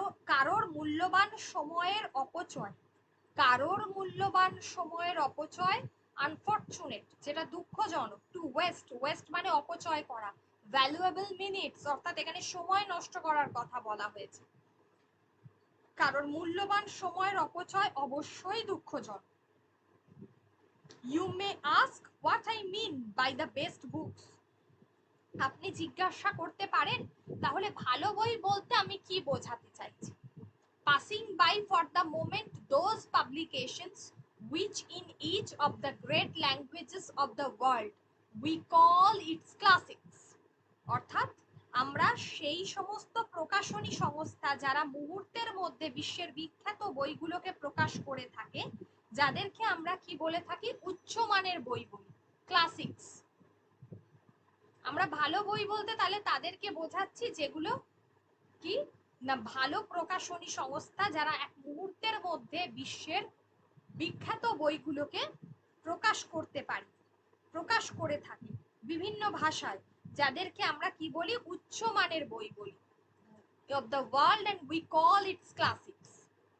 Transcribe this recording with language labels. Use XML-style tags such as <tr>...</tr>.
<bn>কারোর মূল্যবান সময়ের অপচয়, কারোর মূল্যবান সময়ের অপচয়, আনফরচুনেট যেটা দুঃখজনক, টু ওয়েস্ট, ওয়েস্ট মানে অপচয় করা, ভ্যালুয়েবল মিনিটস অর্থাৎ এখানে সময় নষ্ট করার কথা বলা হয়েছে, কারোর মূল্যবান সময়ের অপচয় অবশ্যই দুঃখজনক।</bn> <en>You may ask what I mean by the best books.</en> <bn>আপনি জিজ্ঞাসা করতে পারেন তাহলে ভালো বই বলতে আমি কি বোঝাতে চাইছি।</bn> <en>Passing by for the moment those publications which in each of the great languages of the world we call its classics.</en> <bn>অর্থাৎ আমরা সেই সমস্ত প্রকাশনী সংস্থা যারা মুহূর্তের মধ্যে বিশ্বের বিখ্যাত বইগুলোকে প্রকাশ করে থাকে, যাদেরকে আমরা কি বলে থাকি, উচ্চমানের বই বলি, ক্লাসিক্স। আমরা ভালো বই বলতে তাহলে তাদেরকে বোঝাচ্ছি যেগুলো কি না ভালো প্রকাশনী সংস্থা যারা এক মুহূর্তের মধ্যে বিশ্বের বিখ্যাত বইগুলোকে প্রকাশ করতে পারে, প্রকাশ করে থাকে বিভিন্ন ভাষায়, যাদেরকে আমরা কি বলি, উচ্চমানের বই বলি,</bn> <en>of the world, and we call it classics.</en>